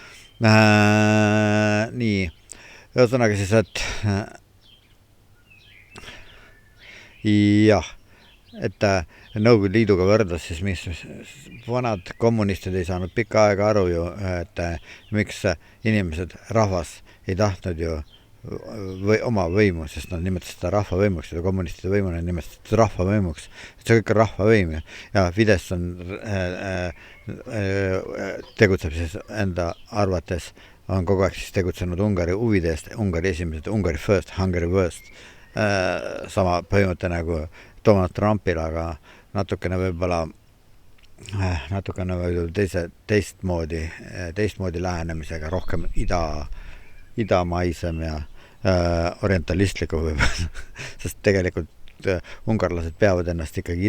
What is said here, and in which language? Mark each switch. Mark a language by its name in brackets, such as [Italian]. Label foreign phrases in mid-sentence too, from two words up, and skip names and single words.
[Estonian] Nii, ühesõnaga siis, et et Nõukogude Liiduga võrdles siis, mis vanad kommunistid ei saanud pikka aega aru ju, et miks inimesed, rahvas ei tahtnud ju oma võimu, sest nad nimetasid seda rahvavõimuks, seda kommunistide võimu nad nimetasid seda rahvavõimuks, et see kõik on rahvavõim ja Fidesz on tegutseb siis enda arvates, on kogu aeg siis tegutsenud Ungari huvide eest, Ungari esimesed, Ungari first, Hungary worst, sama põhimõte nagu Donald Trumpil, aga natukene võib-olla teistmoodi lähenemisega, rohkem idamaisem ja orientalistliku võib-olla, sest tegelikult ungarlased peavad ennast ikkagi